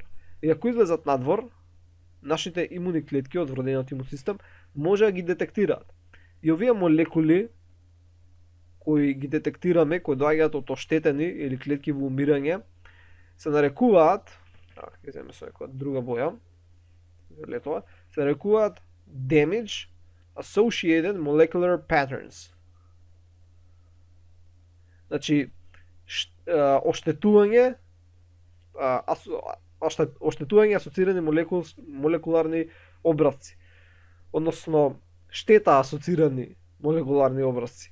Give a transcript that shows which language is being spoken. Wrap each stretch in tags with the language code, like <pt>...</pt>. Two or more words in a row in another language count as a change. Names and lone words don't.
<mk>И ако излезат надвор, нашите имуни клетки од вродениот имун систем може да ги детектираат. И овие молекули кои ги детектираме, кои доаѓаат од оштетени или клетки во умирање, се нарекуваат, ќе земеме со некоја друга боја, летова, се нарекуваат</mk> <en>damage associated molecular patterns.</en> <mk>Значи, оштетување асоцирани молекуларни образци. Односно, штета асоцирани молекуларни образци.</mk>